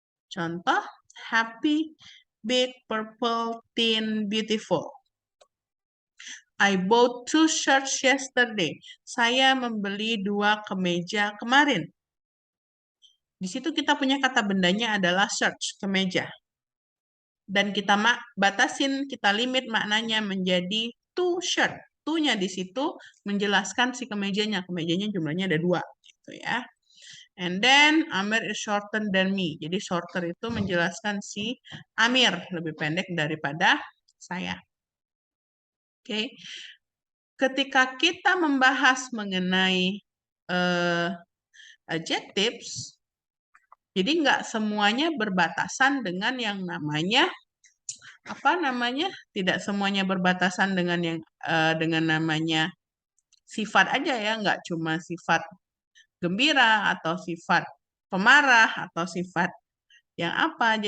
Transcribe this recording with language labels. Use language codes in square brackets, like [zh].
[id] Contoh, happy, big, purple, thin, beautiful. [en] I bought 2 shirts yesterday. [id] Saya membeli 2 kemeja kemarin. Di situ kita punya kata bendanya adalah shirts, kemeja. Dan kita batasin, kita limit maknanya menjadi 2 shirt. 2-nya di situ menjelaskan si kemejanya. Kemejanya jumlahnya ada 2. Gitu ya. [en] And then Amir is shorter than me. [id] Jadi shorter itu menjelaskan si Amir lebih pendek daripada saya. Oke. Ketika kita membahas mengenai adjectives, jadi nggak semuanya berbatasan dengan yang namanya tidak semuanya berbatasan dengan yang dengan namanya sifat aja ya, nggak cuma sifat gembira atau sifat pemarah atau sifat yang apa.